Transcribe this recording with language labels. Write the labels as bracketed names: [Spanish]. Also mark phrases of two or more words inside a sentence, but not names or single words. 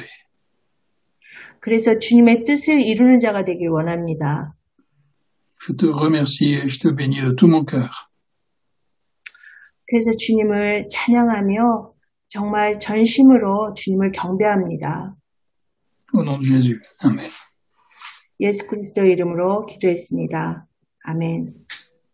[Korean] 그래서 주님의 뜻을 이루는 자가 되길 원합니다. [French] Je te remercie et je te bénis de tout mon cœur. [Korean] 그래서 주님을 찬양하며 정말 전심으로 주님을 경배합니다. [French] Au nom de Jésus. Amen. [Korean] 예수 그리스도 이름으로 기도했습니다. 아멘.